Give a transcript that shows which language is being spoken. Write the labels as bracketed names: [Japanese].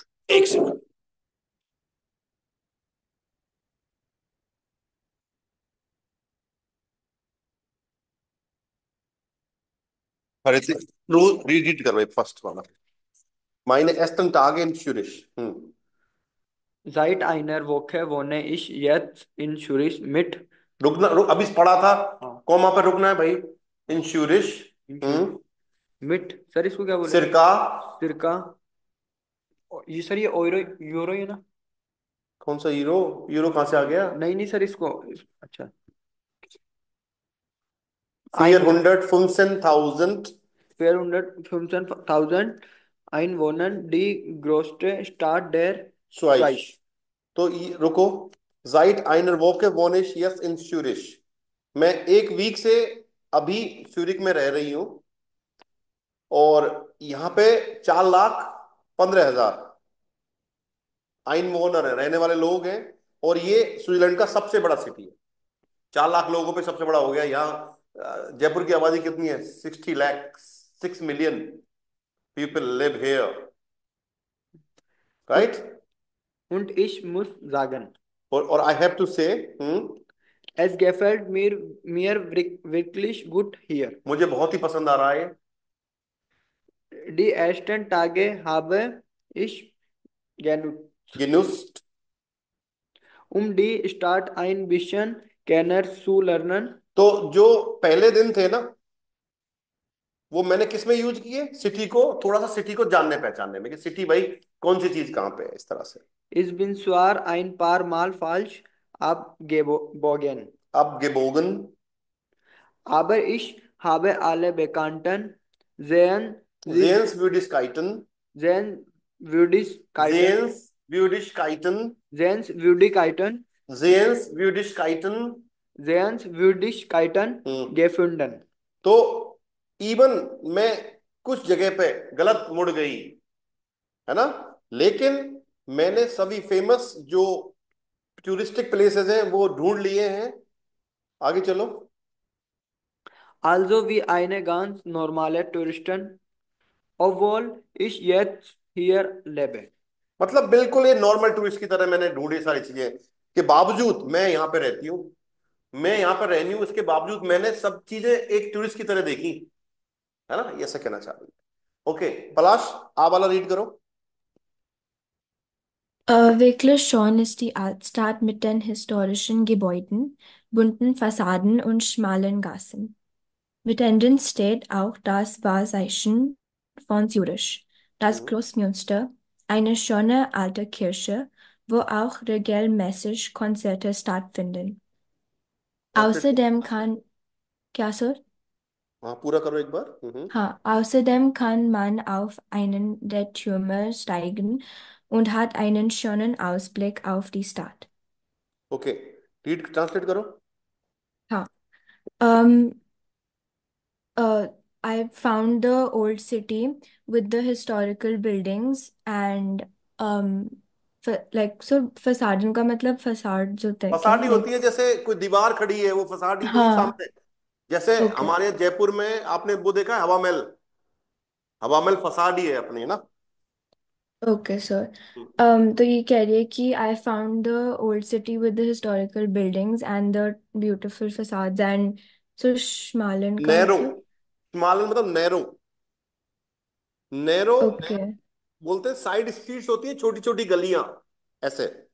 [Hindi] एक सेकंड। अरे रोज रीड कर रहे फर्स्ट वाला। [German] माइने एस्तन टाग इन श्यूरिश। Seit einer Woche wohne ich jetzt in Zürich mit [Hindi] रुकना, अभी पढ़ा था। हाँ, कौमा पे रुकना है भाई। इंश्योरिश। [German] in Zürich. हम्म। [Hindi] Mit sir इसको क्या बोले? सिरका। सिरका। ये सर ये ओरो यूरो है ना? कौन सा यूरो? यूरो कहां से आ गया? नहीं नहीं सर इसको अच्छा [German] फियर ein 115.000 415.000 Einwohner die größte Stadt der स्वाइश। Schweiz. [Hindi] तो रुको। [German] जाइट आइनर वोके वोनिश यस इन श्यूरिश। [Hindi] मैं एक वीक से अभी श्यूरिक में रह रही हूँ। और यहाँ पे 4,15,000 आइनवोनर है, रहने वाले लोग हैं। और ये स्विट्जरलैंड का सबसे बड़ा सिटी है। 4 लाख लोगों पे सबसे बड़ा हो गया यहाँ। जयपुर की आबादी कितनी है? 60 lakh, [English] 6 million people live here, [German] Und, [Hindi] right. [German] und ich muss sagen, [English] और I have to say, [German] es gefällt mir wirklich gut hier. [Hindi] मुझे बहुत ही पसंद आ रहा है। [German] Die ersten Tage habe ich genutzt, गिनुस्ट, die Stadt ein bisschen kennenzulernen. [Hindi] तो जो पहले दिन थे ना, वो मैंने किस में यूज किए? सिटी को, थोड़ा सा सिटी को जानने पहचानने में, कि सिटी भाई कौन सी चीज कहाँ पे है, इस तरह से। [German] Ich bin zwar ein paar Mal falsch abgebogen, अब गेबोगन, aber ich habe alle Bekannten sehen, जेन्स व्यूडिस्काइटन, Sehenswürdigkeiten, जेन्स व्यूडिस्काइटन, Sehenswürdigkeiten, जेन्स व्यूडिस्काइटन। Sehenswürdigkeiten gefunden. [Hindi] तो इवन मैं कुछ जगह पे गलत मुड़ गई, है ना, लेकिन मैंने सभी फेमस जो टूरिस्टिक प्लेसेस हैं वो ढूंढ लिए हैं। आगे चलो। [German] Also wie eine ganz normale Touristin, obwohl ich jetzt hier lebe. [Hindi] मतलब बिल्कुल ये नॉर्मल टूरिस्ट की तरह मैंने ढूंढी सारी चीजें, के बावजूद मैं यहाँ पे रहती हूँ, मैं यहाँ पर रहनी हूँ, इसके बावजूद मैंने सब चीजें एक टूरिस्ट की तरह देखी, है ना, ये ऐसा कहना चाह रही है। ओके पलाश, आ वाला रीड करो। [German] Wirklich schon ist die Altstadt mit den historischen Gebäuden, bunten Fassaden und schmalen Gassen. Mittendrin steht auch das Wahrzeichen von Zürich, das Großmünster, eine schöne alte Kirche, wo auch regelmäßig Konzerte stattfinden. Außerdem kann, [Hindi] क्या sir? हाँ पूरा करो एक बार। [German] हाँ, außerdem kann man auf einen der Türme steigen und hat einen schönen Ausblick auf die Stadt. [Hindi] Okay read translate करो। [English] हाँ, um, uh, I found the old city with the historical buildings and like so facade [Hindi] का मतलब [English] facade [Hindi] जो होता है क्या फसाडी [English] like [Hindi] होती है, जैसे कोई दीवार खड़ी है वो फसाडी तो नहीं हाँ सामने। जैसे ओके हमारे जयपुर में आपने वो देखा है हवा महल, हवा महल फसाडी है अपनी, है ना। ओके सर तो ये कह रही है कि [English] I found the old city with the historical buildings and the beautiful facades and so Schmalen का narrow, [Hindi] मतलब स्मॉल मतलब नैरो, नैरो ओके बोलते हैं, साइड स्ट्रीट्स होती है, छोटी छोटी गलियां ऐसे।